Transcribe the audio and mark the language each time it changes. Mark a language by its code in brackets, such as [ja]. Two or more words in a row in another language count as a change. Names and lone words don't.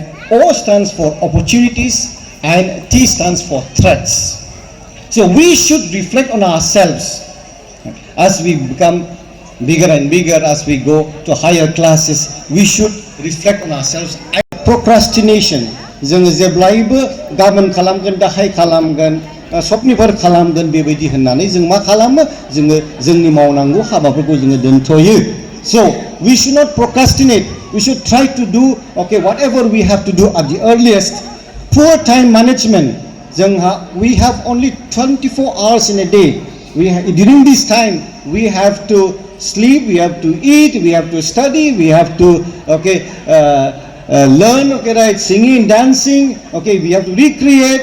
[en] O stands for opportunities, and T stands for threats. So we should reflect on ourselves as we become bigger and bigger, as we go to higher classes. We should reflect on ourselves. Procrastination. [brx] जोङो जेब्लायबो गाबोन खालामगोन दाहाय खालामगोन सबनिफोर खालामगोन बेबायदि होननानै जों मा खालामो जोङो जोंनि मावनांगौ हाबाफोरखौ जोङो दोनथ'यो. [en] So we should not procrastinate. We should try to do whatever we have to do at the earliest. Poor time management. We have only 24 hours in a day. During this time we have to sleep, we have to eat, we have to study, we have to learn, right, singing, dancing, we have to recreate.